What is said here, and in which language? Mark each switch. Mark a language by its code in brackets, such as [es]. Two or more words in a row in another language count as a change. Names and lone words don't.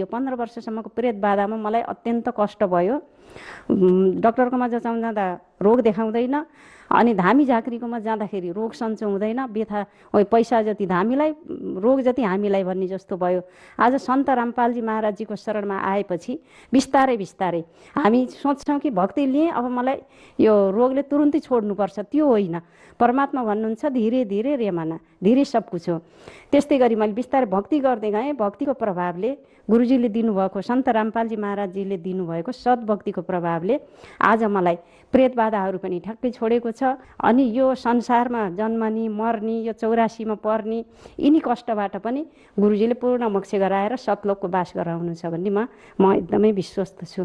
[ne] 15 वर्षसम्मको प्रेत बाधामा मलाई अत्यन्त कष्ट भयो। डक्टरकोमा जाँदा रोग देखाउँदैन, अनि धामी झाँक्रीकोमा जाँदाखेरि रोग सन्चो हुँदैन, पैसा जति धामीलाई रोग जति हामीलाई भन्ने जस्तो भयो। आज सन्त रामपालजी महाराजजीको शरणमा आएपछि बिस्तारै हामी सोच्छौँ कि भक्ति लिएँ अब मलाई यो रोगले तुरुन्तै छोड्नुपर्छ, त्यो होइन। परमात्मा भन्नुहुन्छ [hi] धीरे धीरे रेमाना, धीरे सब कुछ हो। [ne] त्यस्तै गरी मैले बिस्तारै भक्ति गर्दै गएँ। भक्तिको प्रभावले गुरुजीले दिनुभएको, सन्त रामपालजी महाराजजीले दिनुभएको सद्भक्तिको भगवानको प्रभावले आज मलाई प्रेतबाधाहरू पनि ठ्याक्कै छोडेको छ। अनि यो संसारमा जन्मनी मर्नी यो 84मा पर्ने यिनी कष्टबाट पनि गुरुजीले पूर्ण मोक्ष गराएर सतलोकको बास गराउनुहुन्छ भन्ने म एकदमै विश्वस्त छु।